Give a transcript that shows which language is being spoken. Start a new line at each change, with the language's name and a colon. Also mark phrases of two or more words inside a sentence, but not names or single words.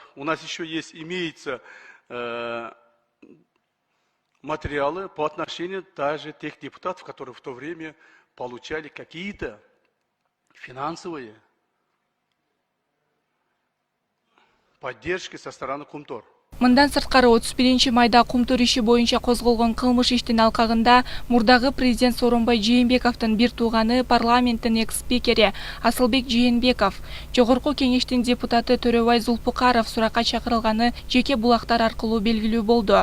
Russian: У нас еще имеются материалы по отношению даже тех депутатов, которые в то время получали какие-то финансовые поддержки со стороны Кумтор.
Kyrgyz: Мындан сырткары 31 майда кумтөр иши боюнча козголгон кылмыш иштин алкагында мурдагы президент Сооронбай Жээнбековдун бир тууганы парламенттин экс-спикери Асылбек Жээнбеков, жогорку кеңештин депутаты Төрөбай Зулпукаров суракка чакырылганы жеке булактар аркылуу белгилүү болду.